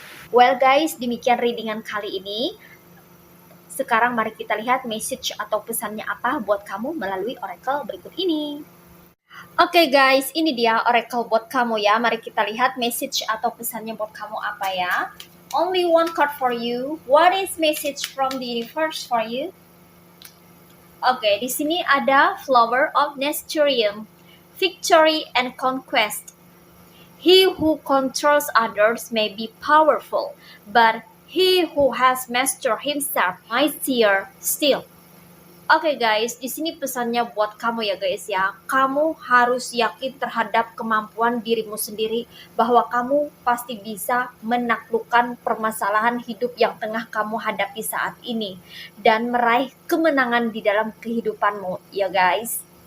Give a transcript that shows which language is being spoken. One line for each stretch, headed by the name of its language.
Indonesian: Well guys, demikian readingan kali ini. Sekarang mari kita lihat message atau pesannya apa buat kamu melalui oracle berikut ini. Oke guys, ini dia oracle buat kamu ya. Mari kita lihat message atau pesannya buat kamu apa ya.
English: Only one card for you. What is message from the universe for you?
Indonesian: Oke, di sini ada
English: Flower of Nestorium, Victory and Conquest. He who controls others may be powerful, but he who has mastered himself mightier still.
Indonesian: Oke guys, di sini pesannya buat kamu ya guys ya. Kamu harus yakin terhadap kemampuan dirimu sendiri bahwa kamu pasti bisa menaklukkan permasalahan hidup yang tengah kamu hadapi saat ini dan meraih kemenangan di dalam kehidupanmu ya guys.